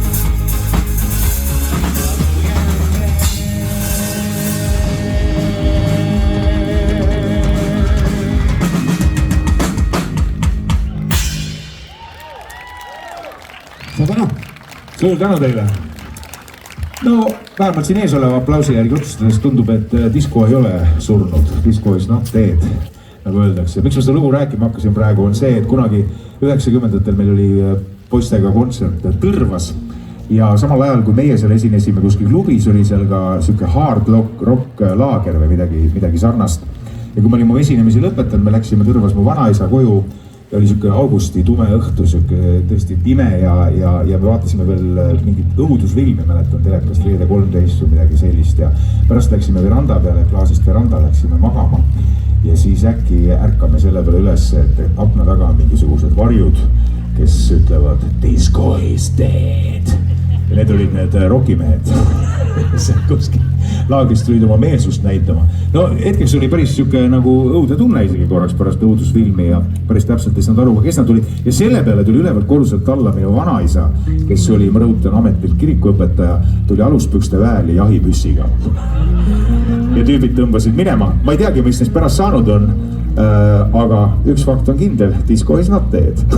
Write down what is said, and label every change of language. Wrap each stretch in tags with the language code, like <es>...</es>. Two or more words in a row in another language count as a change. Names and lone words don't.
<et>Suur tänu. Suur tänu teile. No vähemalt siin ees oleva aplausi järgi otsustades tundub, et disko ei ole surnud.</et> <en>Disko is not dead,</en> <et>nagu öeldakse. Miks ma seda lugu rääkima hakkasin praegu on see, et kunagi 90-ndatel meil oli poistega kontsert Tõrvas. Ja samal ajal, kui meie seal esinesime kuskil klubis, oli seal ka siuke</et> <en>hard rock</en> <et>laager või midagi sarnast. Ja kui me olime esinemisi lõpetanud, me läksime Tõrvas mu vanaisa koju. Ja oli siuke augusti tume õhtu, siuke tõesti pime ja me vaatasime veel mingit õudusfilmi, mäletan telekast Reede 13 või midagi sellist. Ja pärast läksime veranda peale, klaasist veranda läksime magama. Ja siis äkki ärkame selle peale üles, et akna taga on mingisugused varjud, kes ütlevad</et> <en>disco is dead.</en> <et>Ja need olid need rokimehed. Kuskil laagrist tulid oma meelsust näitama. No hetkeks oli päris siuke nagu õudne tunne isegi korraks pärast õudusfilmi ja päris täpselt ei saanud aru, kes nad tulid. Ja selle peale tuli ülevalt korruselt alla minu vanaisa, kes oli, ma rõhutan, ametilt kirikuõpetaja, tuli aluspükste väel ja jahipüssiga. Ja tüübid tõmbasid minema. Ma ei teagi, mis neist pärast saanud on, aga üks fakt on kindel,</et> <en>disco is not dead.</en>